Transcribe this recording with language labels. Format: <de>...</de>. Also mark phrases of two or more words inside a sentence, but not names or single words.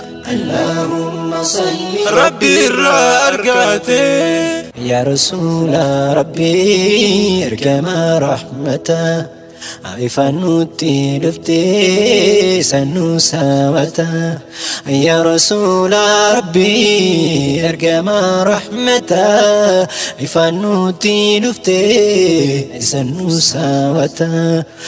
<ar>اللهم صل</ar> <om>Rabbi irraa argaate.</om> <ar>يا رسول ربي،</ar> <om>ergama rahmata. Ifa nutti dhufte, sannu sawata.</om> <ar>يا رسول ربي,</ar> <om>ergama rahmata. Ifa nutti dhufte, sannu sawata.</om>